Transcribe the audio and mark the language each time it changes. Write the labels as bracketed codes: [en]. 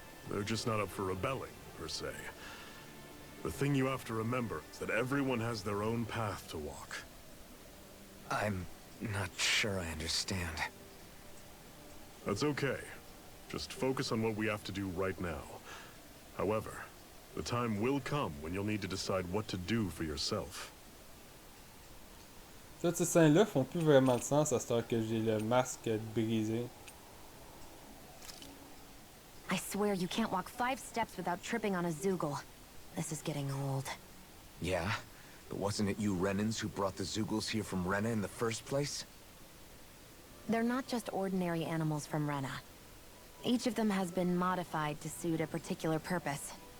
[en] They're just not up for rebelling, per se. The thing you have to remember is that everyone has their own path to walk. I'm not sure I understand. That's okay. Just focus on what we have to do right now. However, the time will come when you'll need to decide what to do for yourself. [fr] Toutes ces scènes-là font plus vraiment de sens à cette heure que j'ai le masque brisé. [en] I swear you can't walk 5 steps without tripping on a Zoogle. This is getting old. Yeah? But wasn't it you Renins who brought the Zoogles here from Rena in the first place? They're not just ordinary animals from Rena. Each of them has been modified to suit a particular purpose.